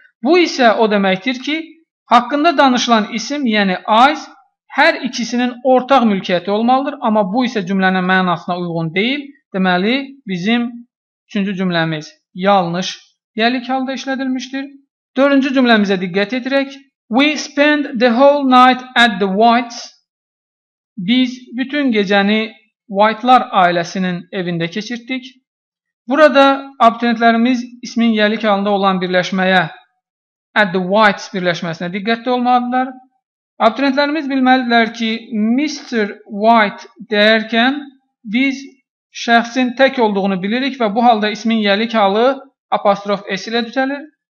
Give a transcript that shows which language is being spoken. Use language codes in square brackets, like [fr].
[az] Bu isə o deməkdir ki, haqqında danışılan isim, yəni eyes, hər ikisinin ortaq mülkiyyəti olmalıdır. Amma bu isə cümlənin mənasına uyğun deyil. Deməli, bizim üçüncü cümləmiz yanlış yəlik halda işlədilmişdir. Dördüncü cümləmizə diqqət edirək. [en] We spent the whole night at the Whites. [az] Biz bütün gecəni White'lar ailəsinin evində keçirtdik. Burada abituriyentlərimiz ismin yəlik halında olan birləşməyə [en] at the Whites [az] birləşməsinə diqqətli olmalıdırlar. Abituriyentlərimiz bilməlidirlər ki, Mr. White deyərkən biz şəxsin tək olduğunu bilirik və bu halda ismin yəlik halı apostrof S ilə düzəlir.